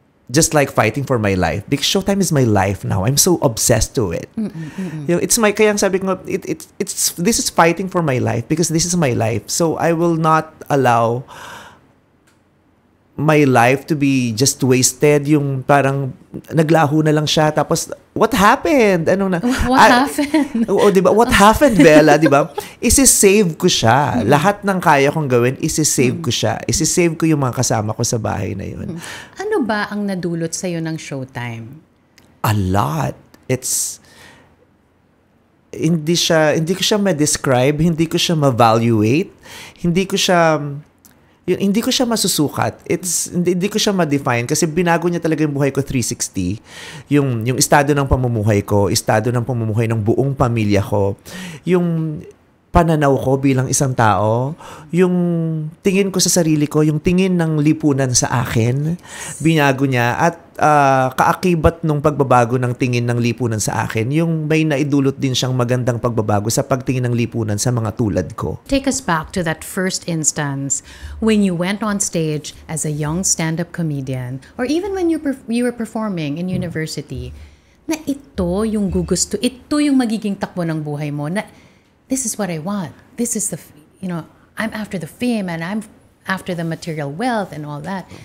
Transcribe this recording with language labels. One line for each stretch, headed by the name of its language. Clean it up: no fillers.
English: Just like fighting for my life. Because Showtime is my life now. I'm so obsessed to it. You know, it's my,
Filipino: kaya sabi ko,
English: this is fighting for my life because this is my life. So I will not allow my life to be just wasted.
Filipino: Yung parang naglaho na lang siya.
English: Tapos, what happened? What happened?
Filipino: Oo, diba?
English: What happened,
Filipino: Bella? Diba? Isi-save ko siya. Lahat ng kaya kong gawin, isi-save ko siya. Isi-save ko yung mga kasama ko sa bahay na yun. Ano ba ang nadulot sa'yo ng Showtime?
English: A lot.
Filipino: Hindi ko siya ma-describe, hindi ko siya ma-evaluate, hindi ko siya masusukat. Hindi ko siya ma-define kasi binago niya talaga yung buhay ko 360. Yung estado ng pamumuhay ko, estado ng pamumuhay ng buong pamilya ko, yung pananaw ko bilang isang tao, yung tingin ko sa sarili ko, yung tingin ng lipunan sa akin, binago niya at kaakibat nung pagbabago ng tingin ng lipunan sa akin, yung may naidulot din siyang magandang pagbabago sa pagtingin ng lipunan sa mga tulad ko.
English: Take us back to that first instance when you went on stage as a young stand-up comedian or even when you were performing in university,
Filipino: na ito yung magiging takbo ng buhay mo,
English: na this is what I want. This is I'm after the fame and I'm after the material wealth and all that.